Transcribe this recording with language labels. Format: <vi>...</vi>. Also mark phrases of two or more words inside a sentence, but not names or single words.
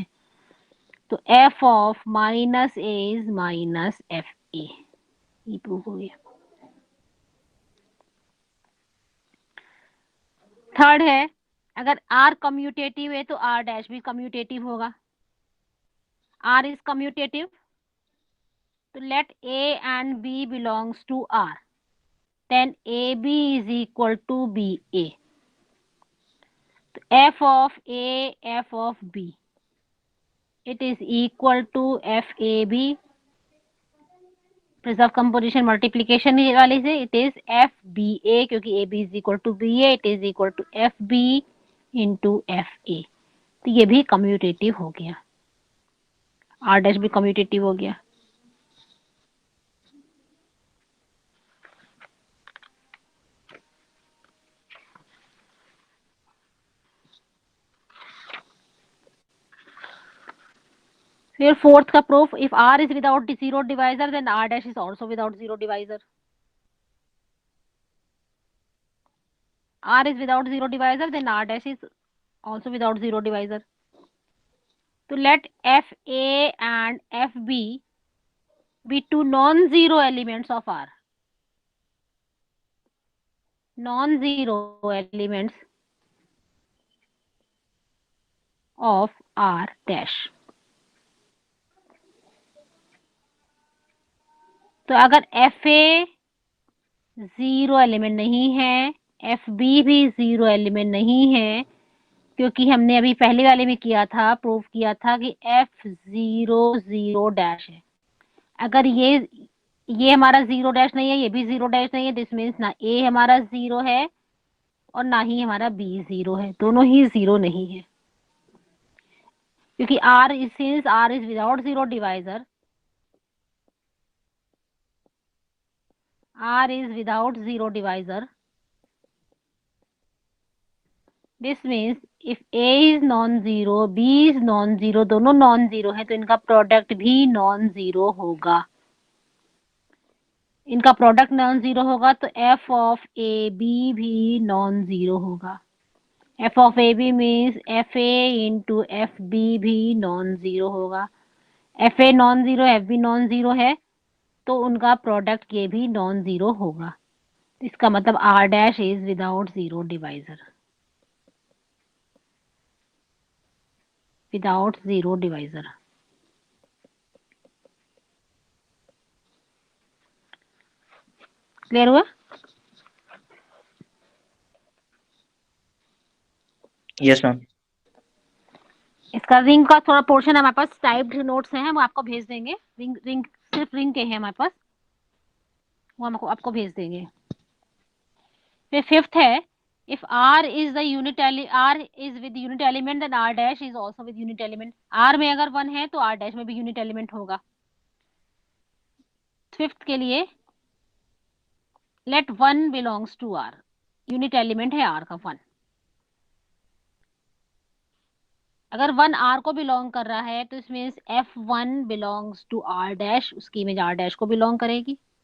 <en>तो F of minus A is minus F A,</en> <hi>ये प्रूफ हो गया। थर्ड है, अगर आर कम्यूटेटिव है तो आर डैश भी कम्यूटेटिव होगा।</hi> <en>R is commutative, तो let A and B belongs to R, then AB is equal to BA. तो F of A, F of B, it is equal to FAB, preserve composition multiplication</en> <hi>वाले से</hi> <en>it is FBA, क्योंकि AB is equal to BA, it is equal to FB into FA।</en> <hi>तो ये भी कम्यूटेटिव हो गया, R डैश भी कम्यूटेटिव हो गया। फिर फोर्थ का प्रूफ,</hi> <en>इफ R is without zero divisor then R dash is also without zero divisor। R is without zero divisor then R dash is also without zero divisor। तो let FA and FB be two non-zero elements of R, non-zero elements of R dash।</en> <hi>तो अगर FA</hi> <en>जीरो एलिमेंट</en> <hi>नहीं है, FB भी</hi> <en>जीरो एलिमेंट</en> <hi>नहीं है, क्योंकि हमने अभी पहले वाले में किया था, प्रूव किया था कि F</hi> <en>जीरो जीरो डैश</en> <hi>है। अगर ये हमारा</hi> <en>जीरो डैश</en> <hi>नहीं है, ये भी</hi> <en>जीरो डैश</en> <hi>नहीं है,</hi> <en>दिस मीन्स</en> <hi>ना A हमारा जीरो है और ना ही हमारा B जीरो है, दोनों ही जीरो नहीं है।</hi> <en>क्योंकि R is, since R is without zero divisor, R is without zero divisor, this means if A is non-zero, B is non-zero,</en> <hi>दोनों non-zero है तो इनका प्रोडक्ट भी non-zero होगा। इनका प्रोडक्ट non-zero होगा तो</hi> <en>F of AB</en> <hi>भी non-zero होगा।</hi> <en>F of AB means FA into FB</en> <hi>भी non-zero होगा। FA non-zero, FB non-zero है तो उनका प्रोडक्ट ये भी non-zero होगा। इसका मतलब</hi> <en>R dash is without zero divisor, without zero divisor.</en> <hi>क्लियर हुआ?</hi> <en>yes ma'am.</en> <hi>इसका रिंग का थोड़ा पोर्शन हमारे पास</hi> <en>टाइप्ड नोट्स</en> <hi>हैं, हम आपको भेज देंगे। रिंग रिंग सिर्फ रिंग के हैं हमारे पास, वो हम आपको भेज देंगे। फिर फिफ्थ है,</hi> <en>if R is the unit R is with unit element then R dash is also with unit element।</en> <hi>R में अगर 1 है तो R dash में भी</hi> <en>unit element</en> <hi>होगा। फिफ्थ के लिए</hi> <en>लेट 1 बिलोंग्स टू आर, यूनिट एलिमेंट</en> <hi>है आर का 1। अगर 1 आर को बिलोंग कर रहा है तो</hi> <en>इस मीन्स F1 बिलोंग्स टू आर डैश,</en> <hi>उसकी इमेज आर डैश को बिलोंग करेगी।</hi>